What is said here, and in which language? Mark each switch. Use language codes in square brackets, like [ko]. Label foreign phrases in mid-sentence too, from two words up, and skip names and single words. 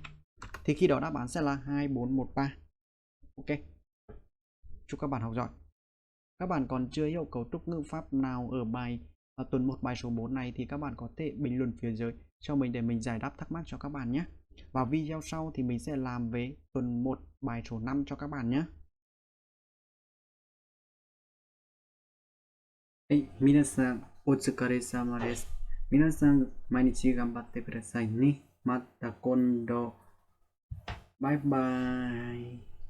[vi] Thì khi đó đáp án sẽ là 2, 4, 1, 3. Ok, chúc các bạn học giỏi. Các bạn còn chưa hiểu cấu trúc ngữ pháp nào ở bài tuần 1 bài số 4 này thì các bạn có thể bình luận phía dưới cho mình để mình giải đáp thắc mắc cho các bạn nhé. Và video sau thì mình sẽ làm về tuần 1 bài số 5 cho các bạn nhé. [ja] はい、皆さんお疲れ様です。皆さん毎日頑張ってくださいね。また今度。バイバイ。